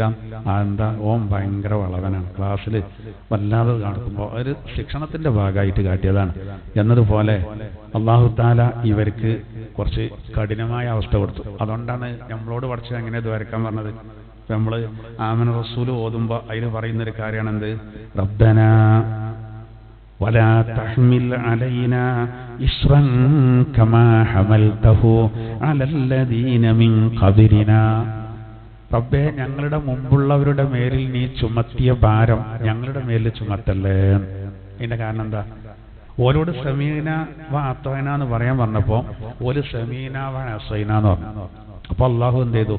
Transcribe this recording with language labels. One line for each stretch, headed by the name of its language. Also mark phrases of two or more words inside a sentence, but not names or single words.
Malayalam: എന്താ ഓൻ ഭയങ്കര വളവനാണ്, ക്ലാസ്സിൽ വല്ലാതെ കാണിക്കുമ്പോൾ ഒരു ശിക്ഷണത്തിന്റെ ഭാഗമായിട്ട് കാട്ടിയതാണ് എന്നതുപോലെ
Arabic: الله تعالى
Malayalam: ഇവർക്ക് കുറച്ച് കഠിനമായ അവസ്ഥ കൊടുത്തു. അതുകൊണ്ടാണ് നമ്മളോട് പഠിച്ചത് എങ്ങനെ ദ്വാരക്കാൻ പറഞ്ഞത്. നമ്മൾ ആമന റസൂൽ ഓതുമ്പോൾ അതിന് പറയുന്നൊരു കാര്യമാണ് എന്ത്?
Arabic: റബ്ബനാ ولا تحمل علينا إصرا كما حملته على الذين من قبلنا.
Malayalam: റബ്ബേ, ഞങ്ങളുടെ മുമ്പുള്ളവരുടെ മേലിൽ നീ ചുമത്തിയ ഭാരം ഞങ്ങളുടെ മേലിൽ ചുമത്തല്ലേ. ഇതിന്റെ കാരണം എന്താ? ഓരോട്
Arabic: سمعنا وأطعنا
Malayalam: എന്ന് പറയാൻ പറഞ്ഞപ്പോ ഒരു
Arabic: سمعنا وعصينا
Malayalam: എന്ന് പറഞ്ഞു. അപ്പൊ അള്ളാഹു എന്ത് ചെയ്തു?